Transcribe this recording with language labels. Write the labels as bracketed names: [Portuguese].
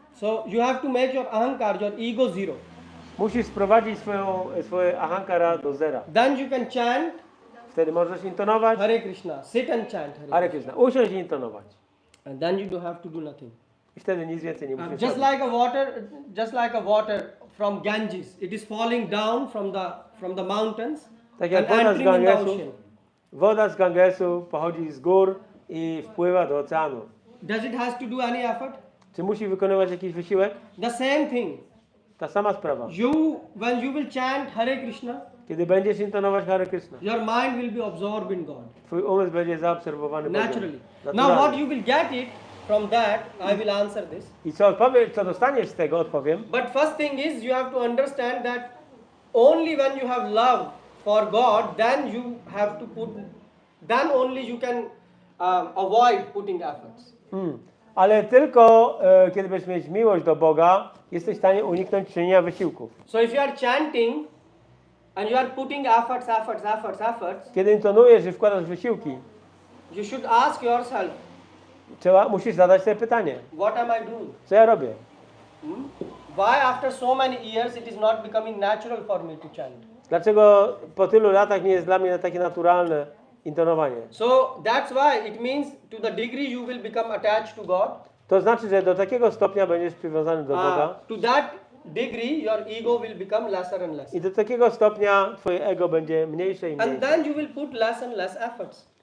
[English] So you have to make your ahankar, your ego zero. [Polish] Musisz sprowadzić swoje ahankara do zera. [English] Then you can chant [Polish] Wtedy możesz intonować [English] Hare Krishna. Sit and chant Hare Hare Krishna. [Polish] Krishna. Usiądź i intonować. [English] And then you don't have to do nothing. [Polish] I wtedy nic więcej nie musisz [English] Just [Polish] robić. [English] like a water from Ganges, it is falling down from the mountains [Polish] Tak jak [English] and [Polish] woda z [English] entering in the [Polish] Gangesu, [English] ocean. [Polish] woda z Gangesu pochodzi z gór i wpływa do oceanu. [English] Does it has to do any effort? [Polish] Czy musi wykonywać jakiś wysiłek? [English] The same thing. [Polish] Ta sama sprawa. [English] When you will chant Hare Krishna, [Polish] Kiedy będziesz intonować Hare Krishna, [English] your mind will be absorbed in God [Polish] twój umysł będzie zaobserwowany Bogiem. [English] naturally. Now [Polish] Naturalnie. [English] what you will get it from that, I will answer this. [Polish] I co dostaniesz z tego, odpowiem. [English] But first thing is you have to understand that only when you have love for God, then only you can avoid putting efforts. [Polish] Ale tylko kiedy będziesz mieć miłość do Boga, jesteś w stanie uniknąć czynienia wysiłków. [English] So if you are chanting and you are putting efforts, [Polish] Kiedy intonujesz i wkładasz wysiłki, [English] you should ask yourself, [Polish] musisz zadać sobie pytanie, [English] what am I doing? [Polish] co ja robię? [English] Why after so many years it is not becoming natural for me to chant? [Polish] Dlaczego po tylu latach nie jest dla mnie takie naturalne intonowanie? [English] So that's why it means to the degree you will become attached to God, [Polish] To znaczy, że do takiego stopnia będziesz przywiązany do Boga [English] to that degree your ego will become lesser and lesser. [Polish] i do takiego stopnia twoje ego będzie mniejsze i [English] And [Polish] mniejsze. [English] then you will put less and less efforts.